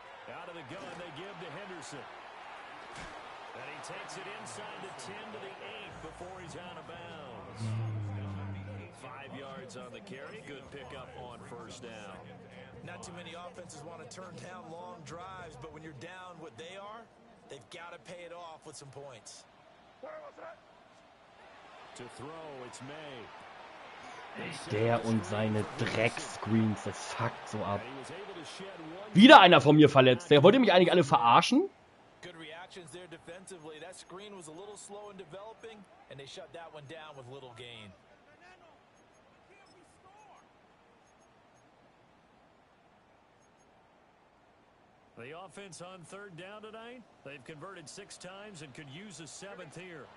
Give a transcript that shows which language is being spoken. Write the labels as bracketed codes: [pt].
[en] Out of the gun, they give to Henderson. And he takes it inside the 10 to the 8 before he's out of bounds. 5 yards on the carry. Good pickup on 1st down. Not too many offenses want to turn down long drives, but when you're down what they are, they've got to pay it off with some points. To throw, it's May. [de] Der und seine Dreckscreens, das fuckt so ab. Wieder einer von mir verletzt. Der wollte mich eigentlich alle verarschen? [en] Good reactions there defensively. That screen was a little slow in developing, and they shut that one down with little gain. The offense on 3rd down tonight, they've converted 6 times and could use a 7th here.